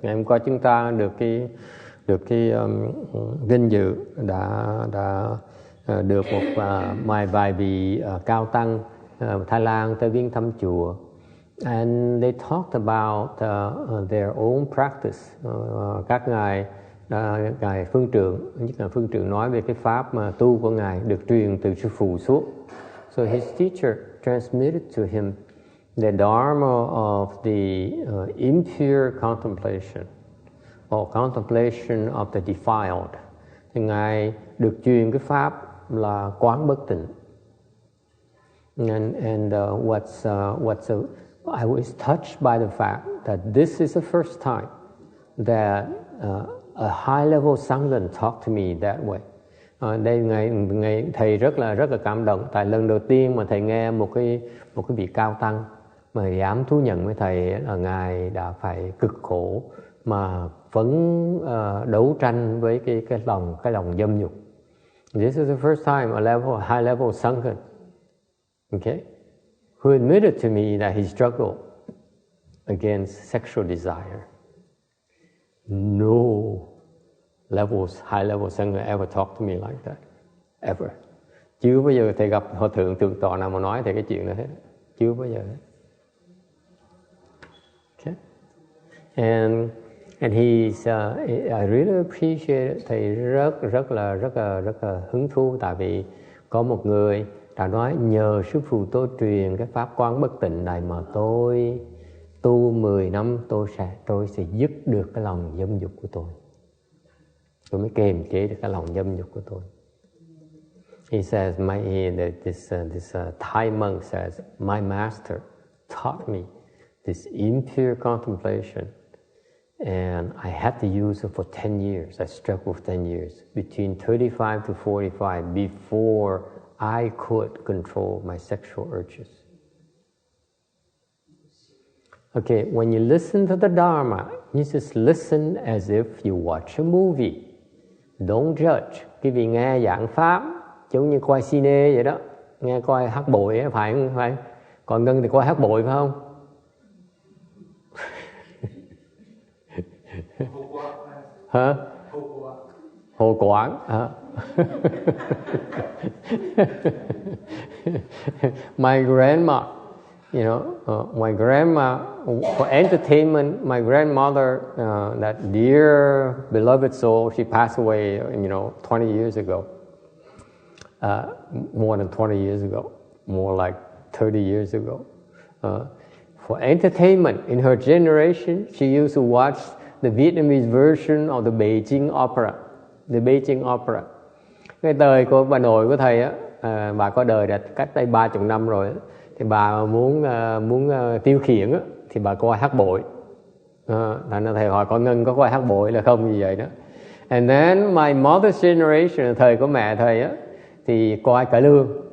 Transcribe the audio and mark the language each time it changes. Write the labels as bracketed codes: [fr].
[vi] Ngày hôm qua chúng ta được cái vinh dự đã được một vài vị cao tăng Thái Lan tới viếng thăm chùa, [en] and they talked about their own practice. [vi] Các ngài phương trượng, nhất là phương trượng nói về cái pháp mà tu của ngài được truyền từ sư phụ suốt. [en] So his teacher transmitted to him the Dharma of the impure contemplation, or contemplation of the defiled. [vi] Thì ngài được truyền cái pháp là quán bất tịnh. [en] And I was touched by the fact that this is the first time that a high-level sangha talked to me that way. [vi] Đây ngày thầy rất là cảm động, tại lần đầu tiên mà thầy nghe một cái vị cao tăng mà dám thú nhận với thầy là ngài đã phải cực khổ mà vẫn đấu tranh với cái lòng dâm dục. [en] This is the first time a high-level sangha, okay, who admitted to me that he struggled against sexual desire. No high-level sangha ever talked to me like that, ever. [vi] Chưa bao giờ thầy gặp hòa thượng thượng tọa nào mà nói thầy cái chuyện đó hết, chưa bao giờ hết. [en] Okay, and I really appreciate it. [vi] Thầy rất là hứng thú, tại vì có một người đã nói nhờ sư phụ tôi truyền cái pháp quán bất tịnh này mà tôi tu 10 năm tôi sẽ dứt được cái lòng dâm dục của tôi. tôi mới kiềm chế được cái lòng dâm dục của tôi. [en] He says, this Thai monk says, my master taught me this impure contemplation, and I had to use it for 10 years. I struggled for 10 years, between 35 to 45, before I could control my sexual urges. Okay, when you listen to the Dharma, you just listen as if you watch a movie. Don't judge. [vi] Quý vị nghe giảng pháp giống như coi cine vậy đó, nghe coi hát bội ấy, phải không? Phải. Còn Ngân thì coi hát bội phải không? Hả? Hồ Quảng hả? [en] My grandma, you know, my grandma, for entertainment, my grandmother, that dear beloved soul, she passed away, 20 years ago. More than 20 years ago, more like 30 years ago. For entertainment, in her generation, she used to watch the Vietnamese version of the Beijing opera. The Beijing opera. [vi] Cái đời của bà nội của thầy á, bà có đời đã cách đây 30 năm rồi á, thì bà muốn tiêu khiển á, thì bà coi hát bội. Thành ra thầy hỏi con Ngân có coi hát bội là không, như vậy đó. [en] And then my mother's generation, [vi] thời của mẹ thầy á, thì coi cải lương.